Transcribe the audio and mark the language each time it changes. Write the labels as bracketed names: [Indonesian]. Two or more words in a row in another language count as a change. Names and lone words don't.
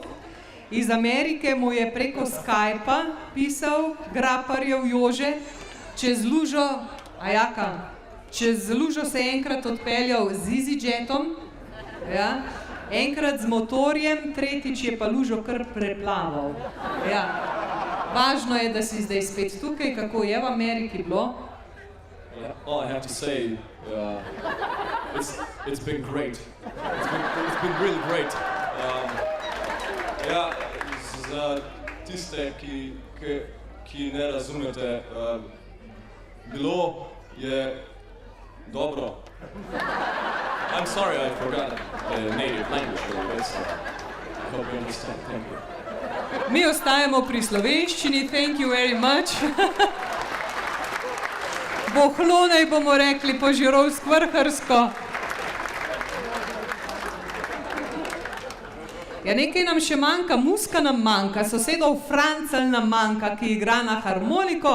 [Slovenian] Iz Amerike mu je preko Skypa pisal Graparjev Jože, čez lužo, čez lužo se je enkrat odpeljal z EasyJetom, ja. Enkrat z motorjem, tretjič je pa lužo kar preplaval. Ja. Važno je, da si zdaj spet tukaj, kako je v Ameriki bilo? [English] All I have to say, it's been great. It's been really great. [Slovenian] Ja, za tiste, ki ne razumete, bilo je dobro. [English] I'm sorry I forgot the native language a little bit, so I hope you understand. Thank you. [Slovenian] Mi ostajamo pri slovenščini, [English] thank you very much. [Slovenian] Bohlonej bomo rekli po žirovsk-vrharsko. Ja, nekaj nam še manjka, muska nam manjka, sosedov Francelj nam manjka, ki igra na harmoniko.